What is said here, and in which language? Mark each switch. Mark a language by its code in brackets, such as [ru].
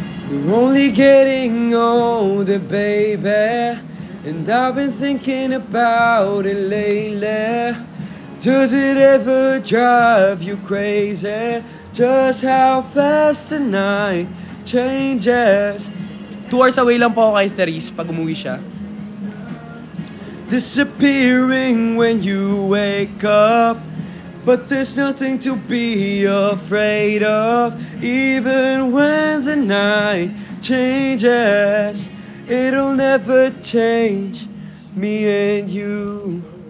[en] We're only getting older, baby, and I've been thinking about it lately. Does it ever drive you crazy? Just how fast the night changes. 2 hours away [tl] lang po ako kay Therese pag umuwi siya. [en] Disappearing when you wake up, but there's nothing to be afraid of. Even when the night changes, it'll never change me and you.